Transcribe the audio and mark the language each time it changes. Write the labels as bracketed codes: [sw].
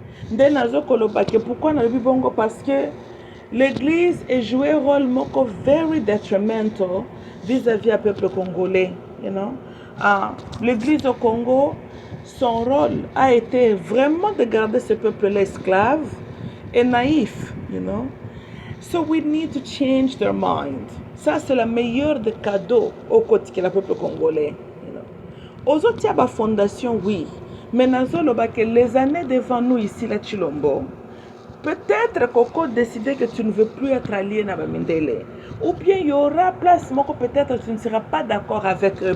[ln] nde nazokoloba ke [fr] pourquoi nalobi bongo parce que l'église est joué rôle moko [en] very detrimental [fr] vis-à-vis à peuple congolais, [en] you know. [fr] L'église au Congo, son rôle a été vraiment de garder ce peuple-là esclave et naïf, [en] you know. So we need to change their mind. [fr] Ça, c'est le meilleur des cadeaux au quotidien du peuple congolais. [en] You know. [fr] Aux autres, il y a la fondation, oui. Mais que les années devant nous ici, la Chilombo, peut-être Coco décidé que tu ne veux plus être allié à Bamindele. Ou bien il y aura place, peut-être tu ne seras pas d'accord avec eux.